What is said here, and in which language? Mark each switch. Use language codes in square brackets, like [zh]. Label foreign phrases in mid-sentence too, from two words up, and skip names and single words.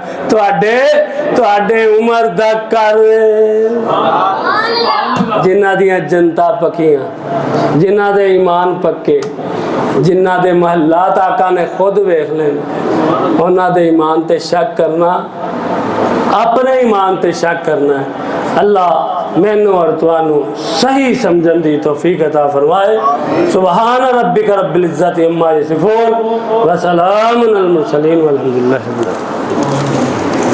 [pa] ਤੁਹਾਡੇ ਤੁਹਾਡੇ ਉਮਰ ਦਾ ਘਰ ਜਿਨ੍ਹਾਂ ਦੀਆਂ ਜਨਤਾ ਪੱਕੀਆਂ, ਜਿਨ੍ਹਾਂ ਦੇ ਈਮਾਨ ਪੱਕੇ, ਜਿਨ੍ਹਾਂ ਦੇ ਮਹਿਲਾਤ ਆਕਾ ਨੇ ਖ਼ੁਦ ਵੇਖ ਲੈਣੇ, ਉਨ੍ਹਾਂ ਦੇ ਈਮਾਨ ਤੇ ਸ਼ੱਕ ਕਰਨਾ ਆਪਣੇ ਈਮਾਨ ਤੇ ਸ਼ੱਕ ਕਰਨਾ ਹੈ। ਅੱਲਾਹ ਮੈਨੂੰ ਔਰ ਤੁਹਾਨੂੰ ਸਹੀ ਸਮਝਣ ਦੀ ਤੌਫ਼ੀਕ ਅਤਾ ਫ਼ਰਮਾਏ। [ar] سبحان ربك رب العزة عما يصفون وسلام على المرسلين والحمد لله رب العالمين.